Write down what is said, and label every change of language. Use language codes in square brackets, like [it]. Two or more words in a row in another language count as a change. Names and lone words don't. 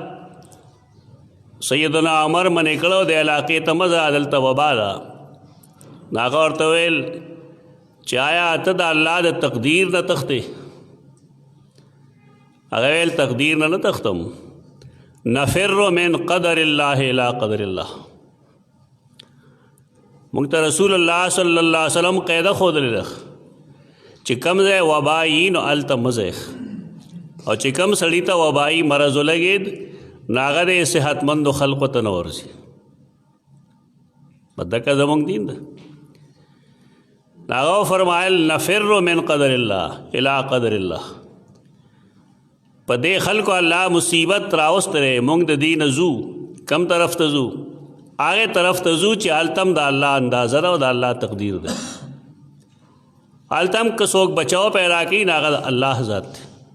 [ps] سیدنا عمر منې کړو د علاقې ته مه ځه دلته وبا ده نو هغه ورته ویل چې آیا ته د الله د تقدیر نه تښتې هغه ویل تقدیر نه تښتم [ar] نفر من قدر الله الى قدر الله [ps] موږ ته رسول الله [ar] صلی الله علیه وسلم [ps] قاعده ښودلې ده چې کم ځای وبایي نو هلته مه ځئ او چې کم سړي ته وبایي مرض ولګېد نو هغه د صحتمندو خلقو ته نه ورځي بدکه زموږ دین ده هغه فرمایل [ar] نفر من قدر الله الى قدر الله [ps] په دې خلکو الله مصیبت راوستلی موږ د دې نه ځو کم طرف ته ځو هغې طرف ته ځو چې هلته هم د الله اندازه ده او د الله تقدیر ده هلته هم که څوک بچاو پیدا کوي نو هغه د الله ذات دی